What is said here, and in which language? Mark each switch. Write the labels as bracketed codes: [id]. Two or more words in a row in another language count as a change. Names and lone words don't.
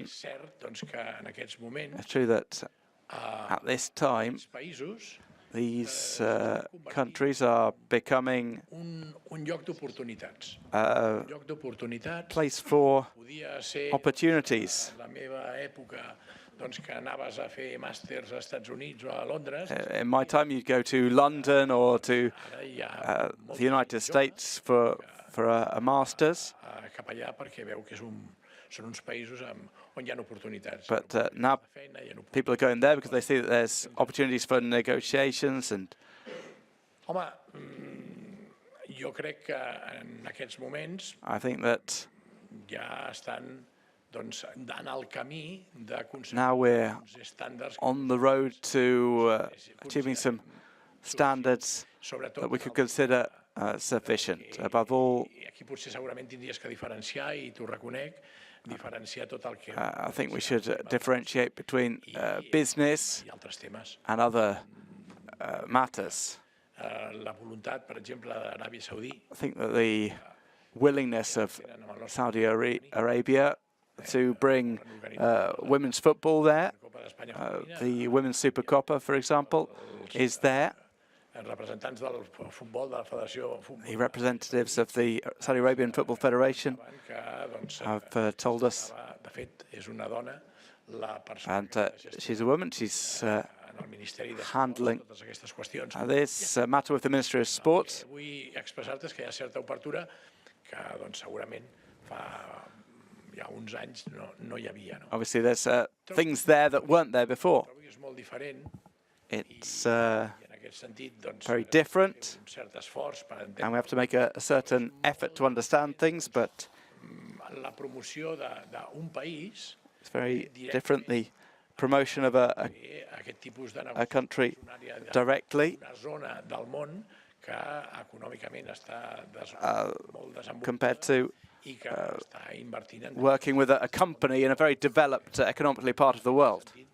[en] It's true that at this time, these countries are becoming a place for opportunities. [ca] doncs, que anaves a fer màsters als Estats Units o a Londres. [en] In my time, you'd go to London or to the United States for a master's. [ca] Cap allà perquè veu que són uns països on hi ha oportunitats. [en] But now people are going there because they see that there's opportunities for negotiations and. [ca] Home, jo crec que en aquests moments [en] I think that [ca] ja estan en el camí d'aconseguir [en] now we're [ca] estàndards [en] on the road to achieving some standards that we could consider sufficient. Above all, [ca] aquí potser segurament tindries que diferenciar, i t'ho reconec, diferenciar tot el que... [en] I think we should differentiate between business and other matters. [ca] La voluntat, per exemple, d'Aràbia Saudí. [en] I think that the willingness of Saudi Arabia to bring women's football there, the Women's Super Copa, for example, is there. [ca] Representants del futbol, de la Federació Futbol. [en] The representatives of the Saudi Arabian Football Federation have told us, [ca] De fet, és una dona, la persona [en] and she's a woman, she's handling this matter with the Ministry of Sport. [ca] Vull expressar-te és que hi ha certa obertura que segurament fa ja uns anys no hi havia. [en] Obviously, there's things there that weren't there before. [ca] És molt diferent. [en] It's very different, and we have to make a certain effort to understand things, but [ca] la promoció d'un país, [en] it's very different, the promotion of a country directly compared to working with a company in a very developed economically part of the world.